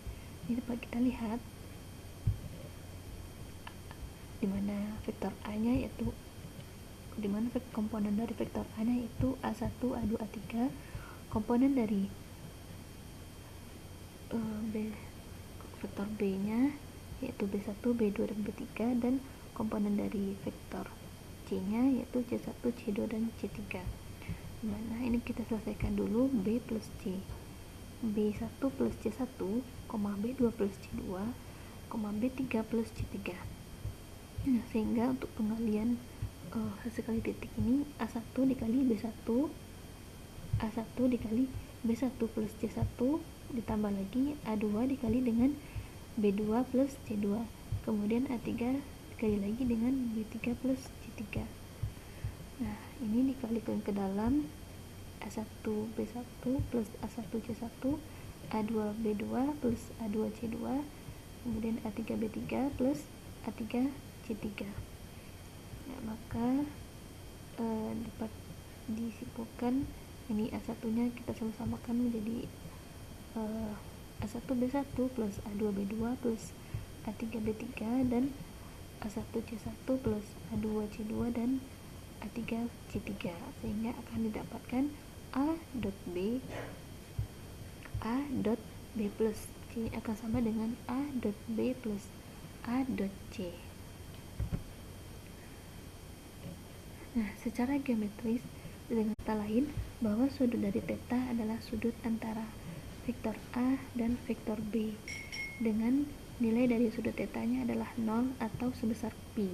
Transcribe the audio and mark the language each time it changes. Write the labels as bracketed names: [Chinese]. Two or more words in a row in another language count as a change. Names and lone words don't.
[Indonesian] Ini dapat kita lihat dimana vektor A nya yaitu dimana komponen dari vektor A nya yaitu A1, A2, A3, komponen dari vektor B nya yaitu B1, B2, dan B3, dan komponen dari vektor C nya yaitu C1, C2, dan C3. Dimana ini kita selesaikan dulu B plus C, B1 plus C1, B2 plus C2, B3 plus C3. Nah, sehingga untuk pengalian hasil kali titik ini A1 dikali B1, A1 dikali B1 plus C1, ditambah lagi A2 dikali dengan B2 plus C2, kemudian A3 dikali lagi dengan B3 plus C3. Nah, ini dikalikan ke dalam A1 B1 plus A1 C1, A2 B2 plus A2 C2, kemudian A3 B3 plus A3 C3. Ya, maka dapat disimpulkan ini A1 nya kita sama-samakan menjadi A1 B1 plus A2 B2 plus A3 B3 dan A1 C1 plus A2 C2 dan A3 C3, sehingga akan didapatkan A dot B plus C akan sama dengan A dot B plus A dot C. Nah, secara geometris, dengan kata lain, bahwa sudut dari theta adalah sudut antara vektor A dan vektor B, dengan nilai dari sudut theta-nya adalah 0 atau sebesar pi.